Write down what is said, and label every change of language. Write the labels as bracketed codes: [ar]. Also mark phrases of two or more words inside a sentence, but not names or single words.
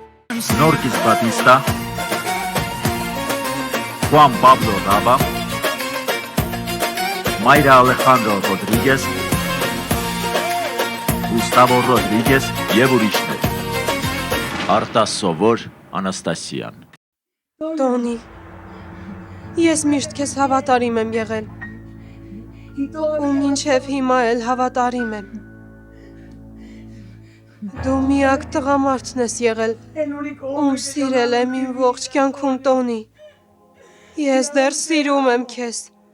[hy] Snorkis Batista, Juan Pablo Raba, Mayra Alejandro Rodríguez, Gustavo Rodríguez եւ ուրիշներ։ Արտաս Սովոր Անաստասյան։ Տոնի, ես միշտ քեզ հավատարիմ եմ եղել։ Ու մինչև հիմա էլ հավատարիմ եմ։ Դու միակ տղամարդն ես եղել, ում սիրել եմ իմ ողջ կյանքում Տոնի։ Ես դեռ սիրում եմ քեզ։